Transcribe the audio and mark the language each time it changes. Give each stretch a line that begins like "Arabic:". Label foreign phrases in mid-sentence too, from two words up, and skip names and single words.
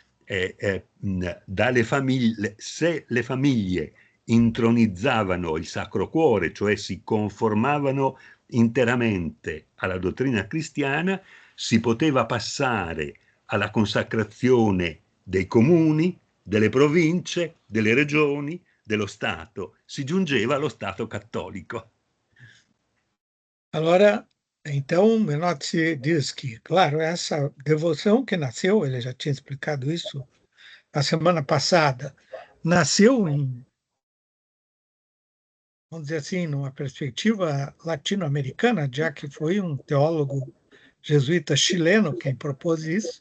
Italian: se le famiglie intronizzavano il Sacro Cuore, cioè si conformavano interamente alla dottrina cristiana, si poteva passare alla consacrazione dei comuni, delle province, delle regioni, dello Stato. Si giungeva allo Stato cattolico.
Portuguese: Agora, então, Menotti diz que, claro, essa devoção que nasceu, ele já tinha explicado isso na semana passada, nasceu vamos dizer assim, numa perspectiva latino-americana, já que foi um teólogo jesuíta chileno quem propôs isso.